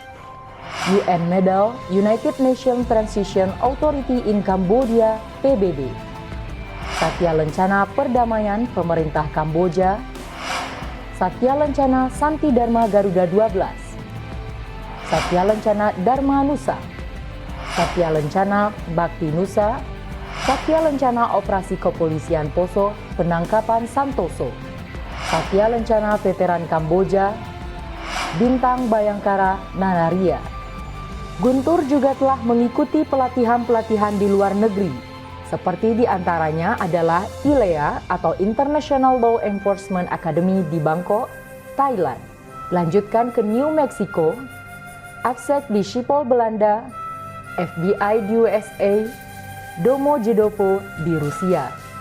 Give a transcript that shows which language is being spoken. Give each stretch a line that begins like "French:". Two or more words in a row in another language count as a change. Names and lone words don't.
Indonesian: UN Medal United Nations Transition Authority in Cambodia PBB, Satya Lencana Perdamaian Pemerintah Kamboja, Satya Lencana Santi Dharma Garuda 12, Satya Lencana Dharma Nusa, Satya Lencana Bakti Nusa, Satya Lencana Operasi Kepolisian Poso Penangkapan Santoso, Satya Lencana Veteran Kamboja, Bintang Bayangkara Nanaria. Guntur juga telah mengikuti pelatihan-pelatihan di luar negeri, seperti diantaranya adalah ILEA atau International Law Enforcement Academy di Bangkok, Thailand, lanjutkan ke New Mexico, ATSEC di Schiphol, Belanda, FBI di USA, Domo Dejopo di Rusia.